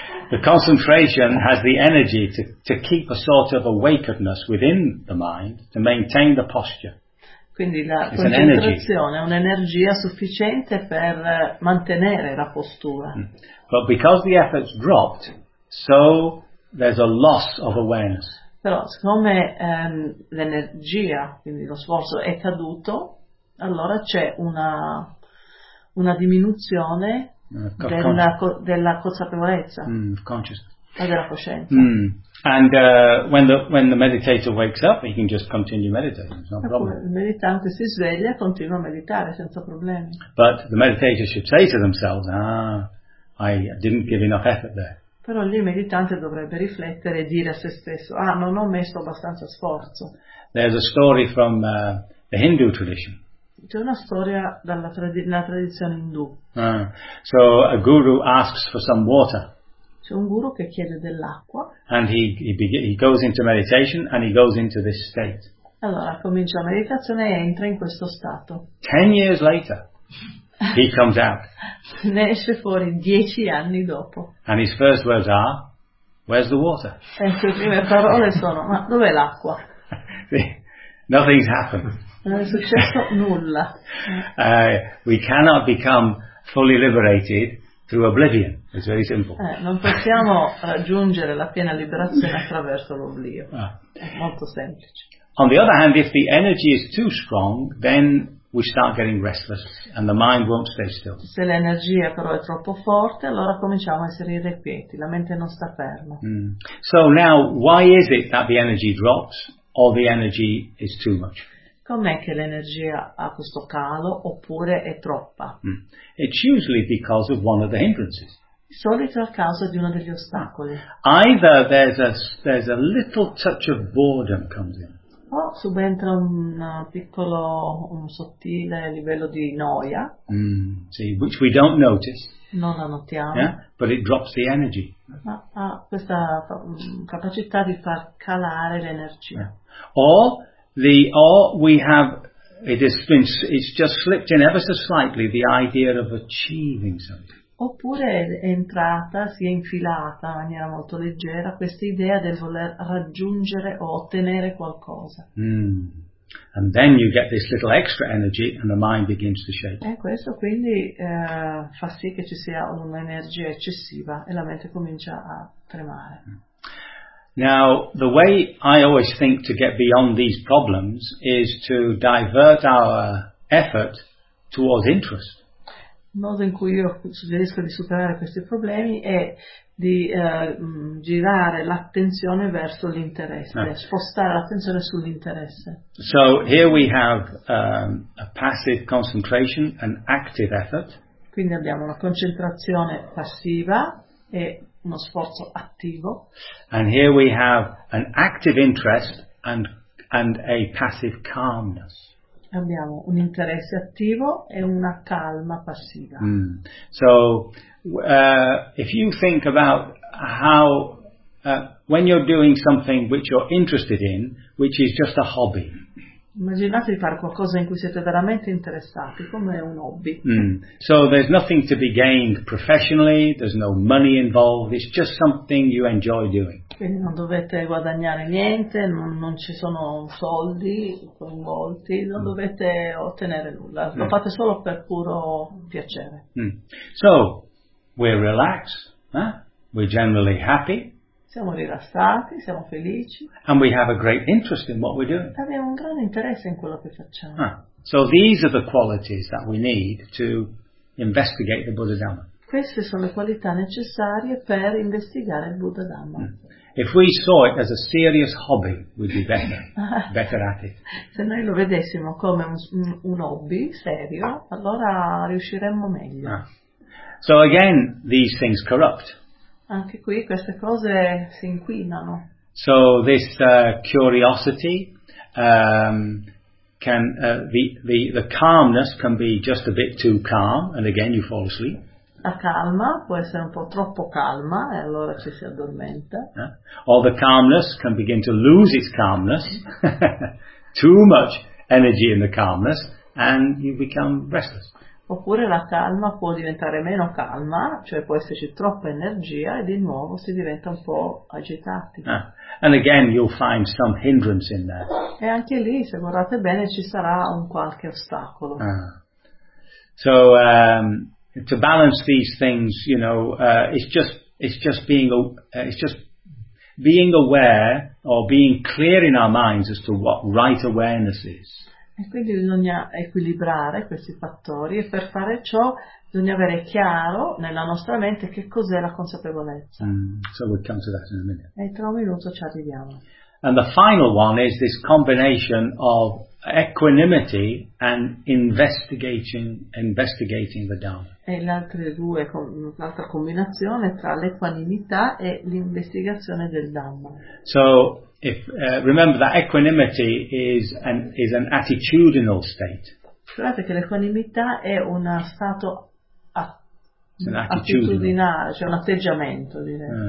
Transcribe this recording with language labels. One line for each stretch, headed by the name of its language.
English: The concentration has the energy to keep a sort of awakeness within the mind to maintain the posture.
Italian: Quindi la concentrazione è un'energia sufficiente per mantenere la postura.
English: But because the effort's dropped, so there's a loss of awareness.
Italian: Però siccome l'energia, quindi lo sforzo, è caduto, allora c'è una diminuzione della consapevolezza, della coscienza. Mm.
English: And when the meditator wakes up, he can just continue meditating. It's not a problem.
Italian: Il meditante si sveglia e continua a meditare senza problemi.
English: But the meditator should say to themselves, I didn't give enough effort there.
Italian: Però lì il meditante dovrebbe riflettere e dire a se stesso, non ho messo abbastanza sforzo.
English: There's a story from the Hindu tradition.
Italian: C'è una storia dalla tradizione indù.
English: So a guru asks for some water.
Italian: C'è un guru che chiede dell'acqua.
English: And he goes into meditation and he goes into this state.
Italian: Allora comincia la meditazione e entra in questo stato.
English: 10 years later, he comes out.
Italian: Ne esce fuori 10 anni dopo.
English: And his first words are, "Where's the water?"
Italian: E le sue prime parole sono, "Ma dov'è l'acqua?"
English: Nothing's happened.
Italian: Non è successo nulla.
English: We cannot become fully liberated through oblivion. It's very simple.
Italian: Non possiamo raggiungere la piena liberazione attraverso l'oblio. È molto semplice.
English: On the other hand, if the energy is too strong, then we start getting restless and the mind won't stay still.
Italian: Se l'energia però è troppo forte, allora cominciamo a essere irrequieti, la mente non sta ferma. Mm.
English: So now, why is it that the energy drops or the energy is too much?
Italian: Com'è che l'energia ha questo calo oppure è troppa? Mm.
English: It's usually because of one of the hindrances.
Italian: Di solito a causa di uno degli ostacoli.
English: Either there's a little touch of boredom comes in.
Italian: O subentra un piccolo, un sottile livello di noia.
English: Mm. See, which we don't notice.
Italian: Non la notiamo.
English: Yeah? But it drops the energy.
Italian: Ma ha questa capacità di far calare l'energia. Yeah.
English: It's just slipped in ever so slightly the idea of achieving something.
Italian: Oppure è entrata, si è infilata in maniera molto leggera questa idea del voler raggiungere o ottenere qualcosa.
English: And then you get this little extra energy and the mind begins to shake.
Italian: E questo quindi fa sì che ci sia un'energia eccessiva e la mente comincia a tremare.
English: Now, the way I always think to get beyond these problems is to divert our effort towards interest.
Italian: Il modo in cui io suggerisco di superare questi problemi è di girare l'attenzione verso l'interesse, spostare l'attenzione sull'interesse.
English: So, here we have a passive concentration, an active effort.
Italian: Quindi abbiamo una concentrazione passiva e uno sforzo attivo.
English: And here we have an active interest and a passive calmness.
Italian: Abbiamo un interesse attivo e una calma passiva. Mm.
English: So, if you think about how, when you're doing something which you're interested in, which is just a hobby.
Italian: Immaginate di fare qualcosa in cui siete veramente interessati, come un hobby. Mm.
English: So there's nothing to be gained professionally, there's no money involved, it's just something you enjoy doing.
Italian: Quindi non dovete guadagnare niente, non ci sono soldi coinvolti, non dovete ottenere nulla, lo fate solo per puro piacere.
English: Mm. So, we're relaxed, eh? We're generally happy.
Italian: Siamo rilassati, siamo felici.
English: And we have a great interest in what we do.
Italian: Abbiamo un grande interesse in quello che facciamo. Ah.
English: So these are the qualities that we need to investigate the Buddha Dhamma.
Italian: Queste sono le qualità necessarie per investigare il Buddha Dhamma. Mm.
English: If we saw it as a serious hobby, we'd be better at it.
Italian: Se noi lo vedessimo come un hobby serio, allora riusciremmo meglio.
English: Ah. So again, these things corrupt.
Italian: Anche qui queste cose si inquinano.
English: So this curiosity can the calmness can be just a bit too calm, and again you fall asleep.
Italian: La calma può essere un po' troppo calma e allora ci si addormenta.
English: Or the calmness can begin to lose its calmness, too much energy in the calmness, and you become restless.
Italian: Oppure la calma può diventare meno calma, cioè può esserci troppa energia e di nuovo si diventa un po' agitati.
English: Ah, and again you'll find some hindrance in there.
Italian: E anche lì, se guardate bene, ci sarà un qualche ostacolo. Ah.
English: So to balance these things, you know, it's just being aware or being clear in our minds as to what right awareness is.
Italian: E quindi bisogna equilibrare questi fattori e per fare ciò bisogna avere chiaro nella nostra mente che cos'è la consapevolezza.
English: Mm, so we'll come to that in a minute.
Italian: E tra un minuto ci arriviamo.
English: And the final one is this combination of equanimity and investigating the Dhamma.
Italian: E l'altra combinazione tra l'equanimità e l'investigazione del Dhamma.
English: So if remember that equanimity is an attitudinal state.
Italian: Guardate che l'equanimità è un stato attitudinale, cioè un atteggiamento, direi.